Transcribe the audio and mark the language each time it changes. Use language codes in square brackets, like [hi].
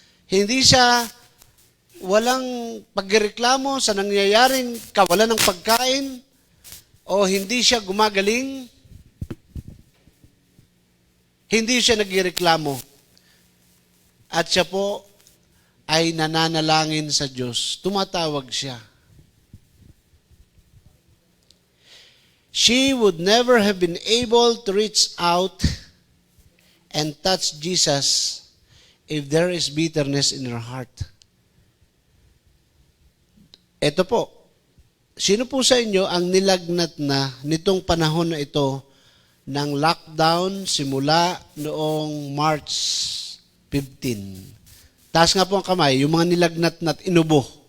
[tl] Hindi siya walang pagreklamo sa nangyayaring kawalan ng pagkain o hindi siya gumagaling. Hindi siya nagreklamo. At siya po ay nananalangin sa Diyos. Tumatawag siya. [en] She would never have been able to reach out and touch Jesus if there is bitterness in her heart. [tl] Ito po, sino po sa inyo ang nilagnat na nitong panahon na ito ng lockdown simula noong March 15? Taas nga po ang kamay, yung mga nilagnat na inubo.